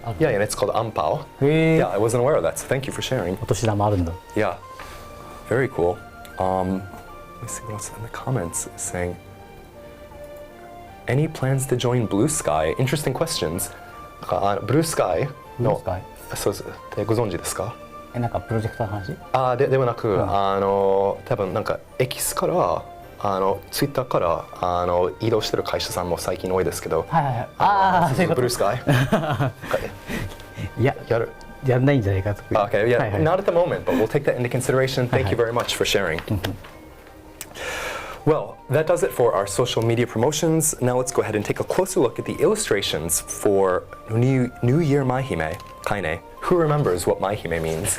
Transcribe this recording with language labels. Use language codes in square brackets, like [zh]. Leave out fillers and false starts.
[en] Yeah, and it's called ampao. Yeah, I wasn't aware of that. So thank you for sharing. [ja] お年玉あるんだ。 [en] Yeah. Very cool. Let's see what else in the comments is saying. Any plans to join Blue Sky? Interesting questions. Blue Sky? Blue Sky? [ja] そうです。ご存知ですか？なんかプロジェクターの話？ではなく、多分なんかエキスからツイッターから移動してる会社さんも最近多いですけど。そういうこと。ブルースカイ。いや、やんないんじゃないかと。 [en] Okay, yeah, not at the moment, but we'll take that into consideration. Thank you very much for sharing. Well, that does it for our social media promotions. Now let's go ahead and take a closer look at the illustrations for New Year Maihime, Kaine. Who remembers what Maihime means?